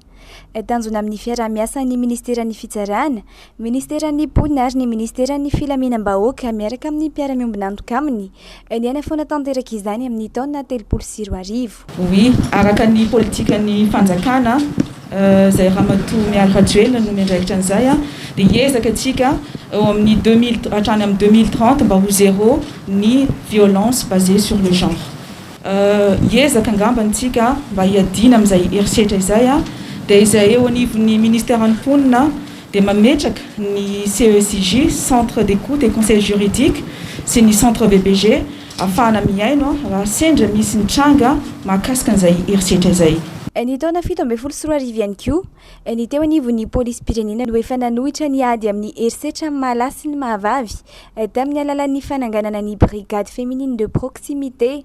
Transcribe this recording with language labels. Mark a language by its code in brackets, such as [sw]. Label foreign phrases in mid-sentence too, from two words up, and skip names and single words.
[mg] Tanjona amin'ny fiaraha-miasan'ny ministeran'ny fitsarana, ministeran'ny polina ary ny ministeran'ny filaminam-bahoaka miaraka amin'ny mpiara-miombinantoka aminy ny anafoana tanteraka izany amin'ny taona 2024. Oui, araka ny politikan'ny fanjakana zay Ramatoa miaraka Joel no miandraikitra an'izay dia hiezaka antsika eo amin'ny hatrany amin'ny 2030 mba ho zéro ny [fr] violence basée sur le genre. [mg] Hiezaka angamba antsika mba hiadina amin'izay herisetra izay dia izay eo anivon'ny ministèran'ny mponina dia mametraka ny CECJ, [fr] centre d'écoute et conseil juridique [mg] sy ny centre VBG ahafahana miaino raha sendra misy ny tranga mahakasika an'izay herisetra izay. Ny taona 2024 ihany koa, ny teo anivon'ny polisy-pirenena no efa nanohitra ny ady amin'ny herisetra mala sy ny mahavavy tamin'ny alalan'ny fananganana ny [fr] brigade féminine de proximité.